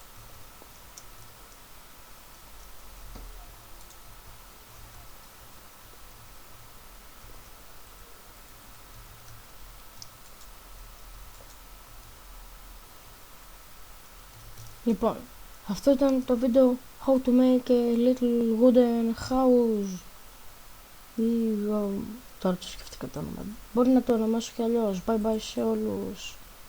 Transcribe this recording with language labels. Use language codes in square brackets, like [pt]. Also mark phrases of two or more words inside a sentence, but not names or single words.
[el] Λοιπόν, αυτό ήταν το βίντεο How to make a little wooden house. Ή τώρα το σκεφτήκα το όνομα. Μπορεί να το ονομάσω κι αλλιώς. [en] Bye bye [el] σε όλους.